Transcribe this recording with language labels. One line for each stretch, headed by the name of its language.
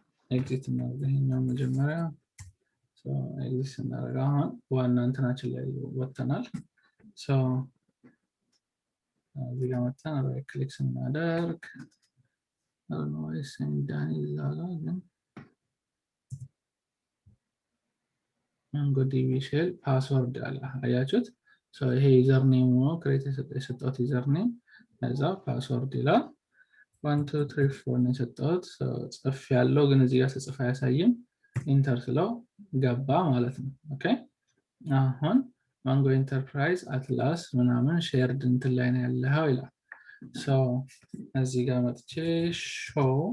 Amharic: exit እናደርገው መጀመሪያ so exit እናደርገው አሁን ዋና እንትናችን ላይ ወጥተናል። so እዚህ ጋር መጥተን right click ስናደርግ
English: I don't know why it's saying Danny Zaga again.
Amharic: MongoDB shell password አያችሁት? so ይሄ ዩዘር ኔም ነው ክሬት የሰጠሁት ዩዘር ኔም ከዛ ፓስወርድ ይላል 1 2 3 4 ነው የሰጠሁት ጽፍ ያለው ግን እዚህ ጋር ተጽፎ አያሳይም ኢንተር ስለው ገባ ማለት ነው ኦኬ አሁን ማንጎ ኢንተርፕራይዝ አትላስ ምናምን ሼርድ እንትን ላይ ነው ያለው ይላል so እዚህ ጋር መጥቼ show